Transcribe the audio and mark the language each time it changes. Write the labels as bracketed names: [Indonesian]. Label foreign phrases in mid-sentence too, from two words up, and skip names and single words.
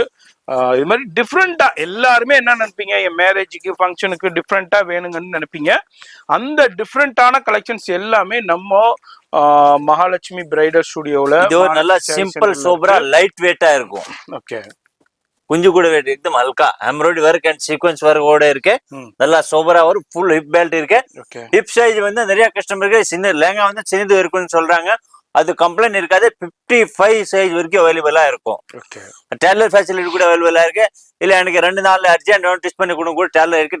[Tamil] இது மாதிரி டிஃப்ரெண்டா எல்லாருமே என்ன நினைப்பீங்க, என் மேரேஜுக்கு ஃபங்க்ஷனுக்கு டிஃப்ரெண்டா வேணுங்கன்னு நினைப்பீங்க. அந்த டிஃப்ரெண்டான கலெக்ஷன்ஸ் எல்லாமே நம்ம மகாலட்சுமி பிரைடல் ஸ்டுடியோல இது ஒரு நல்ல [English] simple sober light weight [Tamil] இருக்கும். ஓகே, குஞ்சு கூட வெயிட் [Hindi] एकदम हल्का एम्ब्रॉयडरी वर्क [English] and sequence work [Tamil] ஓட இருக்கு. நல்லா சோபரா ஒரு [English] full hip belt [Tamil] இருக்கு. [English] hip size [Tamil] வந்து நிறைய கஸ்டமருக்கு சின்ன லேங்கா வந்து சின்னது இருக்குன்னு சொல்றாங்க. அது கம்ப்ளைண்ட் இருக்காது. 55 சைஸ் வரைக்கும் அவைலபிளா இருக்கும். [English] tailor facility [Tamil] கூட அவைலபிளா இருக்கு. இல்ல எனக்கு 2 நாள்ல [English] urgent test [Tamil] பண்ணி கொடுங்க கூட டெய்லர் இருக்கு.